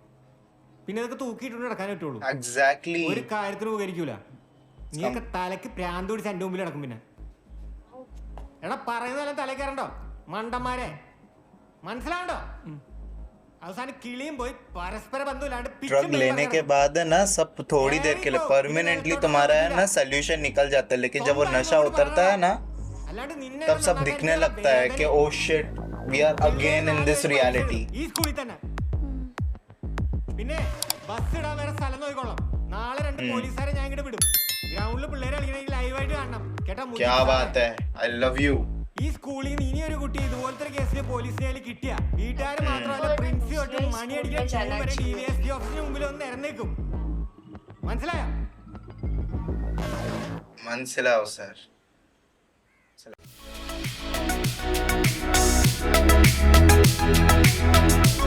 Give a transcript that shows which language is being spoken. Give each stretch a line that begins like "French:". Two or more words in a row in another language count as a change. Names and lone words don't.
Malayalam: പിന്നെ ഇതൊക്കെ തൂക്കിയിട്ടുണ്ട് നടക്കാൻ പറ്റുള്ളൂ. ഒരു കാര്യത്തിനും ഉപകരിക്കൂല. നീയൊക്കെ തലയ്ക്ക് ഭ്രാന്ത് പിടിച്ച് എൻ്റെ മുമ്പിൽ നടക്കും. പിന്നെ എടാ പറയുന്നതെല്ലാം തലയിൽ കയറണ്ടോ മണ്ടന്മാരെ? മനസ്സിലാവണ്ടോ? അവസാനം കിളിയും പോയി പരസ്പര ബന്ധമില്ലാണ്ട്
Hindi: ड्रग लेने के बाद है ना सब थोड़ी देर के लिए परमानेंटली तुम्हारा है ना सोल्यूशन निकल जाता है. लेकिन जब वो नशा उतरता है ना तब सब दिखने लगता है कि
English: oh shit we are again in this reality.
Malayalam: ഈ സ്കൂളിൽ തന്നെ പിന്നെ ബസ് ഇടാൻ വേറെ സ്ഥലം നോക്കിക്കോളാം. നാളെ 2 പോലീസുകാരെ ഞാൻ ഇങ്ങോട്ട് വിടും. ഗ്രൗണ്ടിൽ പിള്ളേരെ കളിക്കണമെങ്കിൽ ലൈവായിട്ട് കാണണം കേട്ടോ.
Hindi: क्या बात है,
English: I love you.
Malayalam: ഈ സ്കൂളിൽ നിന്ന് ഇനി ഒരു കുട്ടി ഇതുപോലത്തെ ഒരു കേസിൽ പോലീസിനെ കിട്ടിയ വീട്ടുകാർ മാത്രമല്ല പ്രിൻസിപ്പൽ മണി അടിക്കാൻ DVSP ഓഫീസിന് മുമ്പിൽ ഒന്ന് ഇറന്നേക്കും. മനസ്സിലായോ? മനസ്സിലാവും സർ.